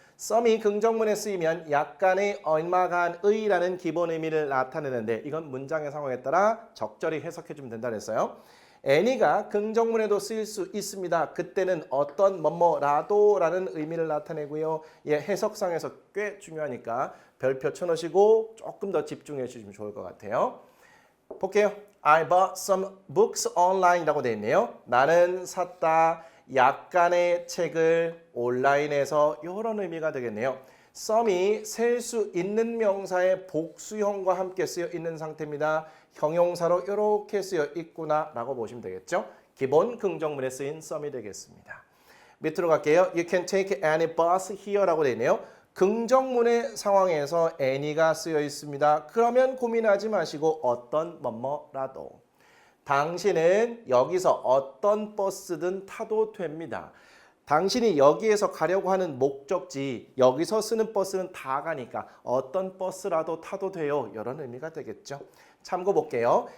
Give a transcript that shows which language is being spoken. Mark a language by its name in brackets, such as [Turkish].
[Korean] some이 긍정문에 쓰이면 약간의 얼마간의라는 기본 의미를 나타내는데 이건 문장의 상황에 따라 적절히 해석해 주면 된다 그랬어요. any가 긍정문에도 쓰일 수 있습니다. 그때는 어떤 뭐뭐라도라는 의미를 나타내고요. 해석상에서 꽤 중요하니까 별표 쳐놓으시고 조금 더 집중해 주시면 좋을 것 같아요. 볼게요. [English] I bought some books online [Korean] 이라고 되어 있네요. 나는 샀다 약간의 책을 온라인에서 이런 의미가 되겠네요. some이 셀 수 있는 명사의 복수형과 함께 쓰여 있는 상태입니다. 형용사로 이렇게 쓰여 있구나 라고 보시면 되겠죠. 기본 긍정문에 쓰인 some이 되겠습니다. 밑으로 갈게요. [English] You can take any bus here [Korean] 라고 되어 있네요. 긍정문의 상황에서 any가 쓰여 있습니다. 그러면 고민하지 마시고 어떤 뭐뭐라도. 당신은 여기서 어떤 버스든 타도 됩니다. 당신이 여기에서 가려고 하는 목적지, 여기서 쓰는 버스는 다 가니까 어떤 버스라도 타도 돼요. 이런 의미가 되겠죠. 참고 볼게요.